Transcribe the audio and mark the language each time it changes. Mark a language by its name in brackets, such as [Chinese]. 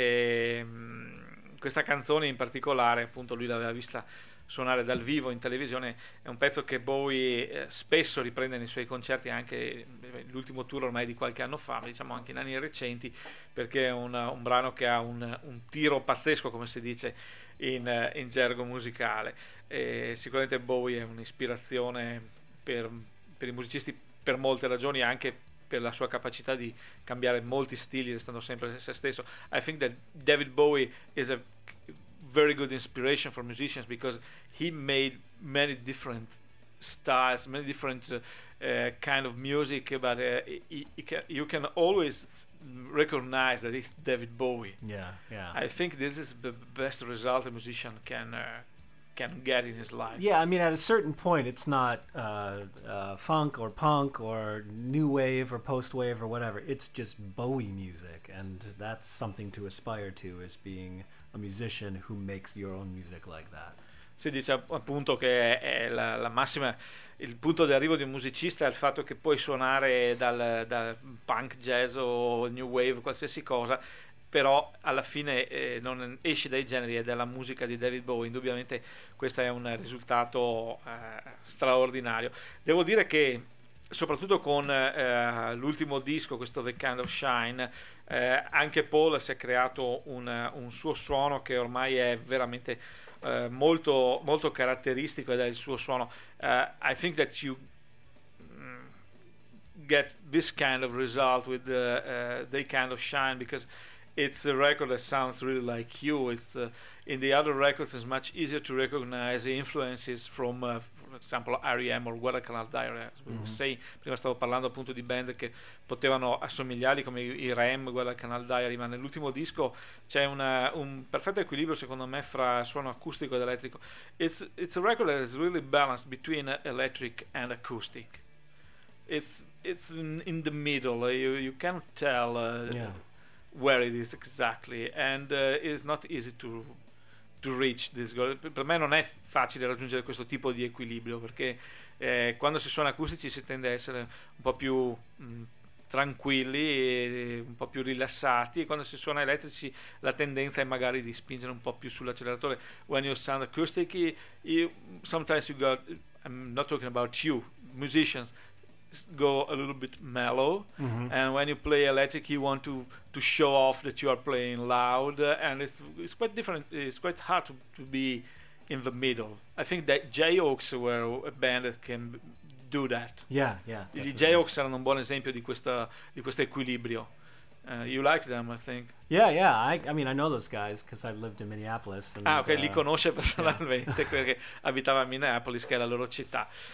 [Italian] E questa canzone in particolare, appunto, lui l'aveva vista suonare dal vivo in televisione, è un pezzo che Bowie spesso riprende nei suoi concerti, anche l'ultimo tour ormai di qualche anno fa, ma diciamo anche in anni recenti, perché è un brano che ha un tiro pazzesco, come si dice in gergo musicale. E sicuramente Bowie è un'ispirazione per i musicisti, per molte ragioni, anche per la sua capacità di cambiare molti stili restando sempre se stesso. [English] I think that David Bowie is a very good inspiration for musicians because he made many different styles, many different kind of music, but you can always recognize that it's David Bowie. Yeah. I think this is the best result a musician can get in his life. Yeah, I mean, at a certain point, it's not funk or punk or new wave or post wave or whatever. It's just Bowie music, and that's something to aspire to, is being a musician who makes your own music like that. [Italian] Si dice appunto che è la massima, il punto d'arrivo di un musicista è il fatto che puoi suonare dal punk, jazz o new wave, qualsiasi cosa, però alla fine non esce dai generi, è della musica di David Bowie. Indubbiamente questo è un risultato straordinario. Devo dire che soprattutto con l'ultimo disco, questo The Kind of Shine, anche Paul si è creato un suo suono che ormai è veramente molto, molto caratteristico, ed è il suo suono. [English] I think that you get this kind of result with The Kind of Shine because it's a record that sounds really like you. It's in the other records, it's much easier to recognize the influences from, for example, R.E.M. or Guadalcanal Diaries. Mm-hmm. [Italian] Say, prima stavo parlando appunto di band che potevano assomigliare come i R.E.M., Guadalcanal Diaries, ma nell'ultimo disco c'è un perfetto equilibrio, secondo me, fra suono acustico ed elettrico. [English] It's a record that is really balanced between electric and acoustic. It's in the middle. You can't tell. Where it is exactly, and it's not easy to reach this goal. [Italian] Per me non è facile raggiungere questo tipo di equilibrio, perché quando si suona acustici si tende a essere un po' più tranquilli e un po' più rilassati, e quando si suona elettrici la tendenza è magari di spingere un po' più sull'acceleratore. [English] When you sound acoustic, sometimes you go, I'm not talking about you, musicians go a little bit mellow, mm-hmm. and when you play electric you want to show off that you are playing loud, and it's quite different, it's quite hard to be in the middle. I think that J-Hawks were a band that can do that. Yeah. [Italian] I J-Hawks erano un buon esempio di questo equilibrio. [English] You like them, I think. Yeah. I mean, I know those guys because I lived in Minneapolis. And [Italian] ah, ok, li conosce personalmente, [English] yeah. [Italian] Perché abitava a Minneapolis, che è la loro città.